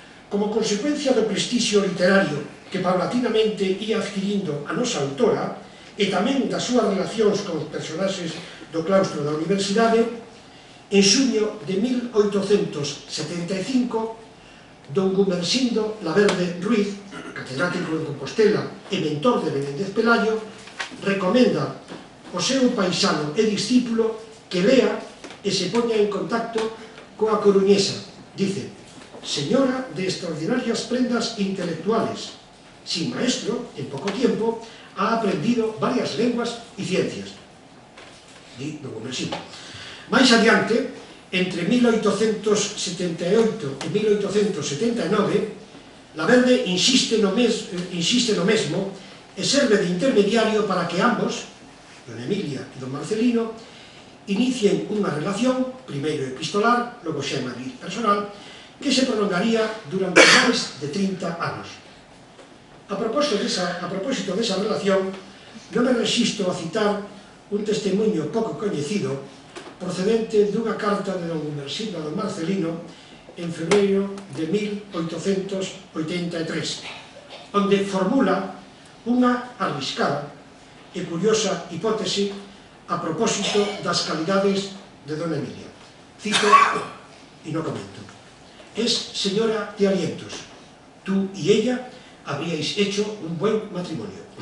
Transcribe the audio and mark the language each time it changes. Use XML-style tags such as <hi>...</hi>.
<gl>Como consecuencia do prestixio literario que paulatinamente ia adquirindo a nosa autora e tamén das súas relacións con os personaxes do claustro da Universidade, en xuño de 1875, don Gumersindo Laverde Ruiz, catedrático en Compostela e mentor de Menéndez Pelayo, recomenda ao seu paisano e discípulo que lea e se poña en contacto coa coruñesa.</gl> <es>Dice: «Señora de extraordinarias prendas intelectuales, sin maestro, en poco tiempo, ha aprendido varias lenguas y ciencias».</es> <gl>Di don Gumersindo. Máis adiante, entre 1878 e 1879, Laverde insiste no mesmo e serve de intermediario para que ambos, don Emilia e don Marcelino, inicien unha relación, primeiro epistolar, logo xa máis personal, que se prolongaría durante máis de 30 anos. A propósito desa relación, non me resisto a citar un testemunho pouco coñecido procedente dunha carta de don Gumersindo don Marcelino en febreiro de 1883, onde formula unha arriscada e curiosa hipótese a propósito das calidades de dona Emilia.</gl> <es>Cito y no comento. Es señora de alientos. Tú y ella habríais hecho un buen matrimonio.</es>